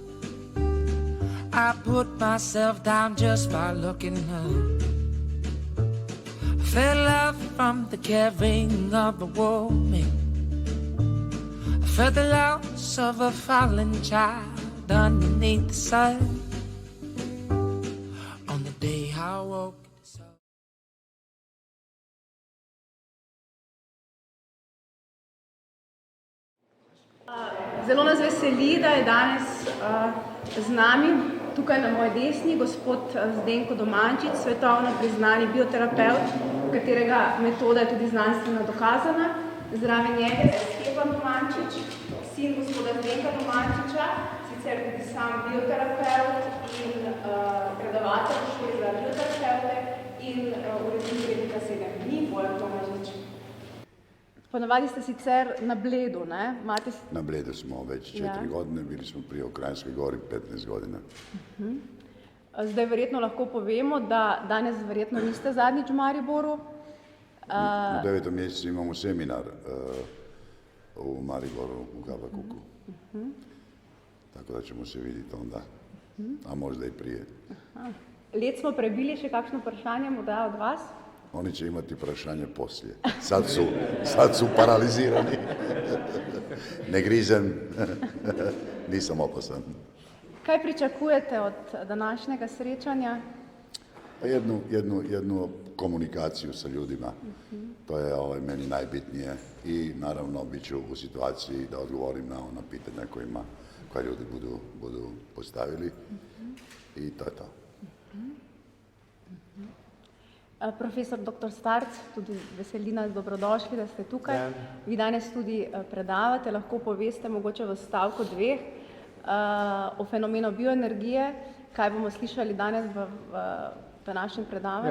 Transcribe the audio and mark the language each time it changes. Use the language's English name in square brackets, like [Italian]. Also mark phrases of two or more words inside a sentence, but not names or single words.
[English] I put myself down just by looking up. Felt love from the caring of a woman. I felt the loss of a fallen child underneath the sun. On the day I woke. [Slovenian] Zelo nas veseli, da je danes z nami, tukaj na moji desni, gospod Zdenko Domančič, svetovno priznani bioterapevt, katerega metoda je tudi znanstveno dokazana. Zraven njega je Stefan Domančič, sin gospoda Zdenka Domančiča, sicer tudi sam bioterapevt in predavatelj v šoli za bioterapeute in urednik Rednika 7 dni, Bojan Tomažič. Ponavadi ste sicer na Bledu, ne? [Croatian] Na Bledu smo već 4 godine, bili smo prije u Kranjskoj gori 15 godina. [Slovenian] Zdaj verjetno lahko povemo, da danes verjetno niste zadnjič v Mariboru. [Croatian] U 9. mjesecu imamo seminar u Mariboru, u Habakuku. Tako da ćemo se vidjeti onda, a možda i prije. [Slovenian] Let smo prebili, še kakšno vprašanje morda od vas? [Croatian] Oni će imati vprašanje poslije. Sad su paralizirani. Ne grizem, nisam opasan. [Slovenian] Kaj pričakujete od današnjega srečanja? [Croatian] Jednu komunikaciju sa ljudima. To je meni najbitnije i naravno bit ću u situaciji da odgovorim na ona pitanja koja ljudi budu postavili i to je to. [Slovenian] Profesor dr. Starc, tudi veseli nas, dobrodošli, da ste tukaj. Vi danes tudi predavate, lahko poveste mogoče v stavku 2 o fenomenu bioenergije, kaj bomo slišali danes v današnjem predavanju.